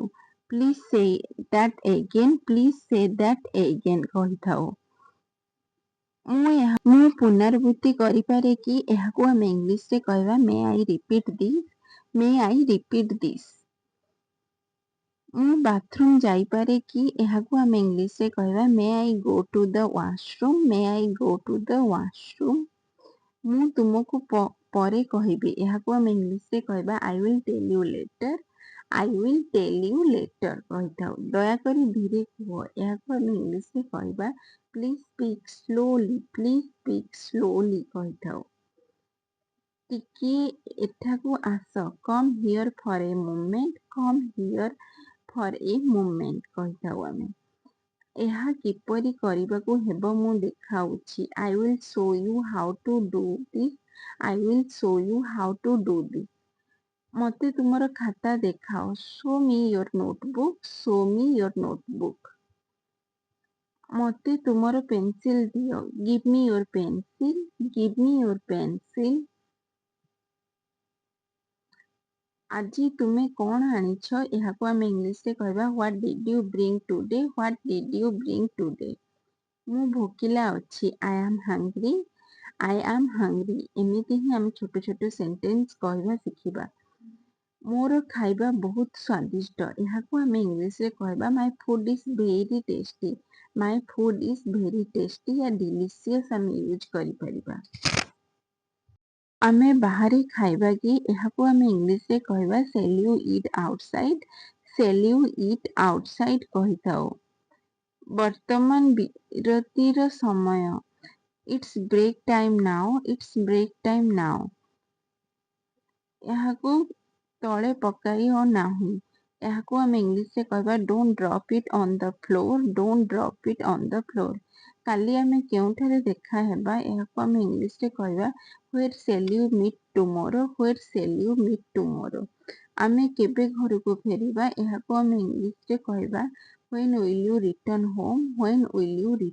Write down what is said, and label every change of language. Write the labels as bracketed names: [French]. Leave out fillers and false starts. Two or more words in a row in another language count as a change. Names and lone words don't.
[English] Please say that again. Please say that again କହିଥାଉ। [Odia] ମୁଁ ପୁନରାବୃତ୍ତି କରିପାରେ କି? ଏହାକୁ ଆମେ ଇଂଲିଶରେ କହିବା [English] May I repeat this? May I repeat this? [Odia] ମୁଁ ବାଥରୁମ୍ ଯାଇପାରେ କି? ଏହାକୁ ଆମେ ଇଂଲିଶରେ କହିବା [English] May I go to the washroom? May I go to the washroom? [Odia] ମୁଁ ତୁମକୁ ପରେ କହିବି। ଏହାକୁ ଆମେ ଇଂଲିଶରେ କହିବା [English] I will tell you later. I will tell you later କହିଥାଉ। [Odia] ଦୟାକରି ଧୀରେ କୁହ। ଏହାକୁ ଆମେ ଇଂଲିଶରେ କହିବା [English] Please speak slowly. Please speak slowly [Odia] କହିଥାଉ। ଟିକିଏ ଏଠାକୁ ଆସ। [English] Come here for a moment. Come here for a moment [Odia] କହିଥାଉ ଆମେ। ଏହା କିପରି କରିବାକୁ ହେବ ମୁଁ ଦେଖାଉଛି। [English] I will show you how to do this. I will show you how to do this. [Odia] ମତେ ତୁମର ଖାତା ଦେଖାଅ। [English] Show me your notebook. Show me your notebook. [Odia] ମତେ ତୁମର ପେନସିଲ ଦିଅ। [English] Give me your pencil. Give me your pencil. [Odia] ଆଜି ତୁମେ କଣ ଆଣିଛ? ଏହାକୁ ଆମେ ଇଂଲିଶରେ କହିବା [English] What did you bring today? What did you bring today? [Odia] ମୁଁ ଭୋକିଲା ଅଛି। [English] I am hungry. I am hungry. [Odia] ଏମିତି ହିଁ ଆମେ ଛୋଟ ଛୋଟ ସେଣ୍ଟେନ୍ସ କହିବା ଶିଖିବା। ମୋର ଖାଇବା ବହୁତ ସ୍ୱାଦିଷ୍ଟ। ଏହାକୁ ଆମେ ଇଂଲିଶରେ କହିବା [English] My food is very tasty. My food is very tasty ୟା delicious [Odia] ଆମେ ୟୁଜ୍ କରିପାରିବା। ଆମେ ବାହାରେ ଖାଇବା କି? ଏହାକୁ ଆମେ ଇଂଲିଶରେ କହିବା [English] Shall you eat outside? Shall you eat outside [Odia] କହିଥାଉ। ବର୍ତ୍ତମାନ ବିରତିର ସମୟ। [English] It's break time now. It's break time now. [Odia] ଏହାକୁ ତଳେ ପକାଇବ ନାହିଁ। ଏହାକୁ ଆମେ ଇଂଲିଶରେ କହିବା [English] Don't drop it on the floor. Don't drop it on the floor. [Odia] କାଲି ଆମେ କେଉଁଠାରେ ଦେଖା ହେବା ଏହାକୁ ଆମେ ଇଂଲିଶରେ କହିବା [English] where shall you meet tomorrow, where shall you meet tomorrow। [Odia] ଆମେ କେବେ ଘରକୁ ଫେରିବା ଏହାକୁ ଆମେ ଇଂଲିଶରେ କହିବା [English] when will you return home, when will you return